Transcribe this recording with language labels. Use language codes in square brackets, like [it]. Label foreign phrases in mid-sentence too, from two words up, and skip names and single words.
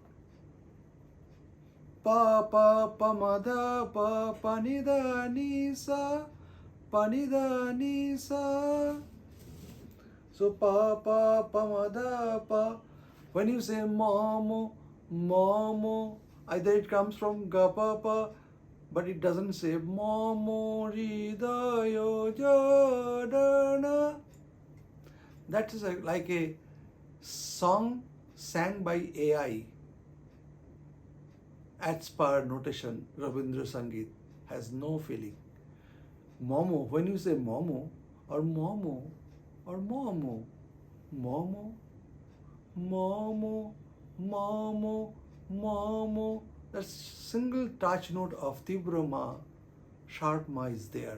[en] pa pa pa ma da pa ni da ni sa pa ni da ni sa. So pa ma da pa. When you say momo momo, either it comes from ga pa pa, but it doesn't say momo ri da yo ja da na. That is like a song sang by AI. As per notation, Rabindra Sangeet has no feeling. Momo, when you say momo or momo or momo, momo, momo, momo, momo, that single touch note of Tibra Ma, sharp Ma is there.